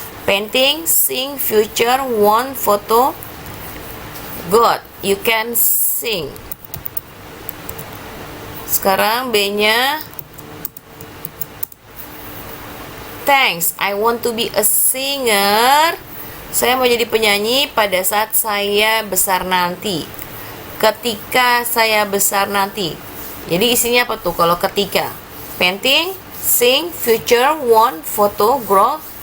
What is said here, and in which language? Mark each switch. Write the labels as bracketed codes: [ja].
[en] Painting, sing, future, want, photo. Good, you can sing. [id] Sekarang B-nya. [en] Thanks, I want to be a singer. [id] Saya mau jadi penyanyi pada saat saya besar nanti. Ketika saya besar nanti. Jadi isinya apa tuh kalau ketika? [en] Painting, sing, future, want, photo, grow.